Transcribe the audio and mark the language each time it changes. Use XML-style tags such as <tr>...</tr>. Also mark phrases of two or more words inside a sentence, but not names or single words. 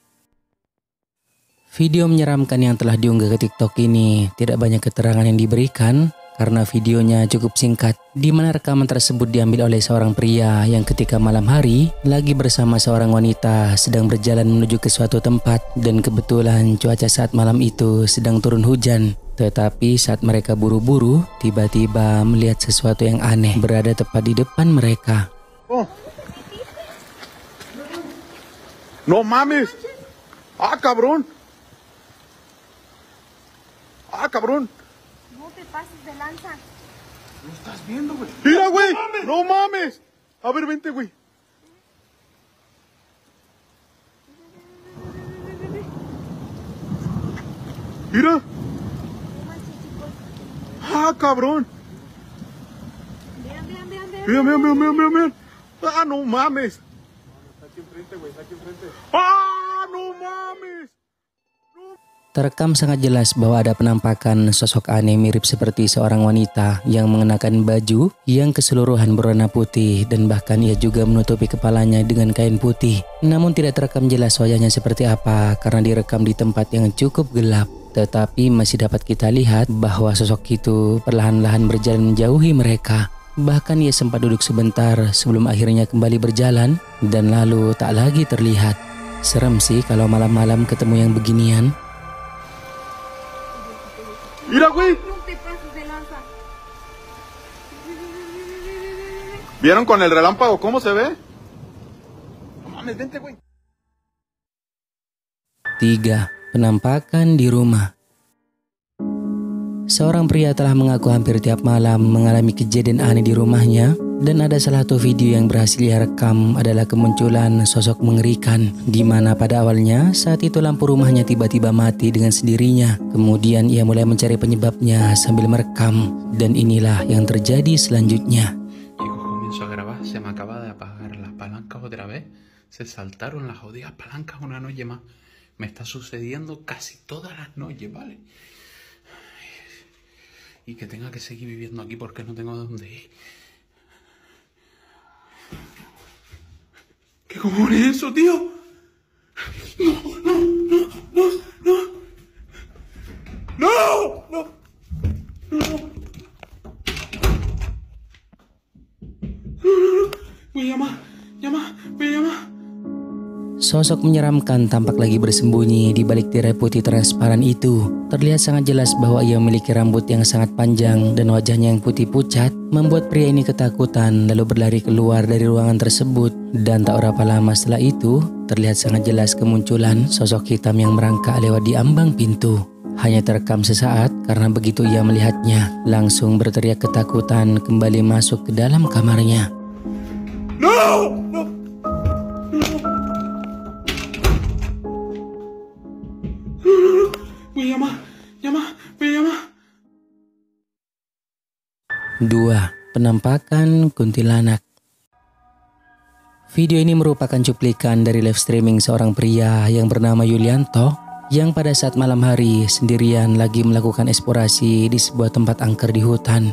<id>Video menyeramkan yang telah diunggah ke TikTok ini tidak banyak keterangan yang diberikan karena videonya cukup singkat, di mana rekaman tersebut diambil oleh seorang pria yang ketika malam hari lagi bersama seorang wanita sedang berjalan menuju ke suatu tempat dan kebetulan cuaca saat malam itu sedang turun hujan. Tetapi saat mereka buru-buru, tiba-tiba melihat sesuatu yang aneh berada tepat di depan mereka.</id> <es>No mames. Ah, cabrón. Ah, cabrón. No te pases de lanza. ¿Lo estás viendo, güey? Mira, güey. No mames. A ver, vente, güey. Mira. Ah, cabrón. Vean. Mira. Ah, no mames. Ah, no mames.</es> <id>Terekam sangat jelas bahwa ada penampakan sosok aneh mirip seperti seorang wanita yang mengenakan baju yang keseluruhan berwarna putih dan bahkan ia juga menutupi kepalanya dengan kain putih. Namun tidak terekam jelas wajahnya seperti apa karena direkam di tempat yang cukup gelap. Tetapi masih dapat kita lihat bahwa sosok itu perlahan-lahan berjalan menjauhi mereka. Bahkan ia sempat duduk sebentar sebelum akhirnya kembali berjalan dan lalu tak lagi terlihat. Serem sih kalau malam-malam ketemu yang beginian.</id> <es>Mira, güey. No te pases de lanza. ¿Vieron con el relámpago cómo se ve? No mames, vente, güey.</es> <id>3. Penampakan di rumah. Seorang pria telah mengaku hampir tiap malam mengalami kejadian aneh di rumahnya dan ada salah satu video yang berhasil ia rekam adalah kemunculan sosok mengerikan di mana pada awalnya saat itu lampu rumahnya tiba-tiba mati dengan sendirinya. Kemudian ia mulai mencari penyebabnya sambil merekam dan inilah yang terjadi selanjutnya.</id> <es>Comienzo a grabar, se me acaba de apagar las palancas otra vez, se saltaron las jodidas palancas una noche más. Me está sucediendo casi todas las noches, ¿vale? Y que tenga que seguir viviendo aquí porque no tengo dónde ir. ¿Qué cojones es eso, tío? No, no, no, no, no. No, no, no. Voy a llamar.</es> <id>Sosok menyeramkan tampak lagi bersembunyi di balik tirai putih transparan itu. Terlihat sangat jelas bahwa ia memiliki rambut yang sangat panjang dan wajahnya yang putih pucat membuat pria ini ketakutan lalu berlari keluar dari ruangan tersebut. Dan tak berapa lama setelah itu, terlihat sangat jelas kemunculan sosok hitam yang merangkak lewat di ambang pintu. Hanya terekam sesaat karena begitu ia melihatnya, langsung berteriak ketakutan kembali masuk ke dalam kamarnya.</id> <es>No! No! Voy a llamar.</es> <id>2. Penampakan kuntilanak. Video ini merupakan cuplikan dari live streaming seorang pria yang bernama Yulianto yang pada saat malam hari sendirian lagi melakukan eksplorasi di sebuah tempat angker di hutan.</id>